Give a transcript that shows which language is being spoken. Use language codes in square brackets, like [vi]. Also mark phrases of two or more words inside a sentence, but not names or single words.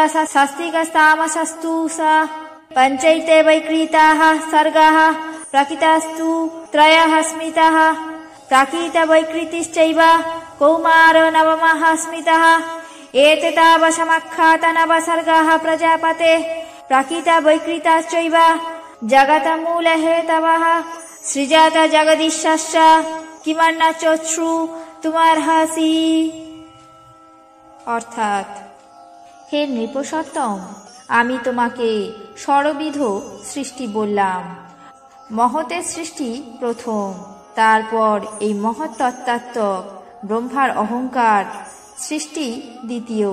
[sa] षष्टिकस्तामसस्तु स पञ्चैते वैकृताः सर्गाः प्रकृतस्तु त्रयः स्मितः प्रकृतवैकृतिश्चैव कौमारो नवमः स्मितः एततावसमख्यात नवसर्गाः प्रजापते प्रकृतवैकृताश्चैव जगतमूलहेतवः सृजत जगदीशश्च किमन्न चोच्छ्रुतुमर्हसि। [bn] অর্থাৎ, হে নৃপসত্তম, আমি তোমাকে ষড়বিধ সৃষ্টি বললাম। মহতের সৃষ্টি প্রথম, তারপর এই মহৎ তত্ত্বাত্মক ব্রহ্মার অহংকার সৃষ্টি দ্বিতীয়।